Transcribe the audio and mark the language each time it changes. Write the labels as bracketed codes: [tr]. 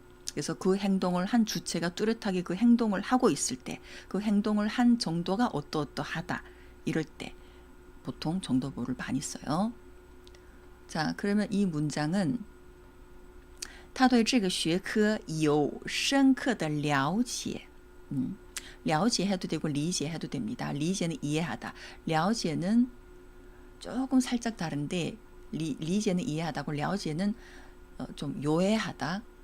[ko] 그래서 그 행동을 한 주체가 뚜렷하게 그 행동을 하고 있을 때 그 행동을 한 정도가 어떠하다. 이럴 때 보통 정도보를 많이 써요. 자, 그러면 이 문장은 [zh] 他对这个学科有深刻的了解。 [ko] 了解해도 되고 리제해도 됩니다. 리제는 이해하다. 了解는 조금 살짝 다른데 리제는 이해하다고 了解는 좀 요해하다.